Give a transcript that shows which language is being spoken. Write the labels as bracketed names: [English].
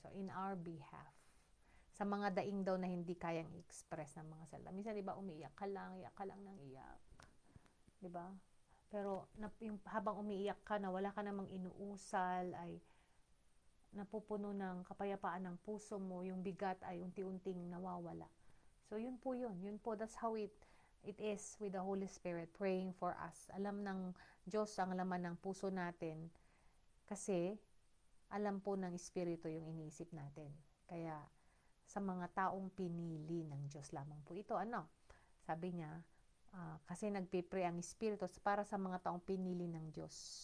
[Filipino] So, in our behalf. Sa mga daing daw na hindi kayang i-express ng mga salita. Minsan, di ba, iyak ka lang ng iyak. Di ba? Pero habang umiiyak ka na wala ka namang inuusal, ay napupuno ng kapayapaan ng puso mo, yung bigat ay unti-unting nawawala. So, yun po yun. [English] Yun po, that's how it is with the Holy Spirit praying for us. [Filipino] Alam ng Diyos ang laman ng puso natin kasi alam po ng Espiritu yung iniisip natin. Kaya sa mga taong pinili ng Diyos lamang po ito. Ano? Sabi niya, kasi nagpipray ang Espiritu para sa mga taong pinili ng Diyos.